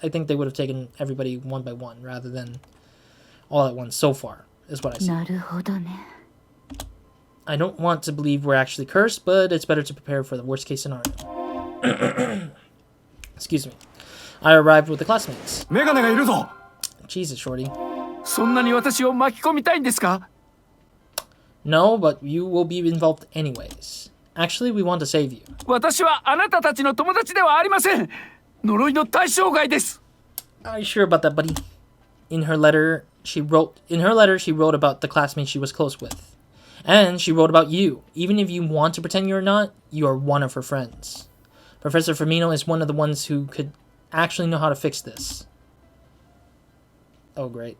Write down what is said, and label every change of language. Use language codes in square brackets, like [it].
[en] I think they would have taken everybody one by one rather than all at once so far, is what I see. [ja] なるほどね。 [en] I don't want to believe we're actually cursed, but it's better to prepare for the worst case scenario. Excuse me. I arrived with the classmates. [ja] メガネがいるぞ。 [en] Jesus, Shorty. [ja] そんなに私を巻き込みたいんですか？ [en] No, but you will be involved anyways. Actually, we want to save you. [ja] 私はあなたたちの友達ではありません。呪いの対象外です。 [en] Are you sure about that, buddy? In her letter, she wrote about the classmates she was close with. And she wrote about you. Even if you want to pretend you're not, you are one of her friends. Professor Firmino is one of the ones who could actually know how to fix this. Oh, great.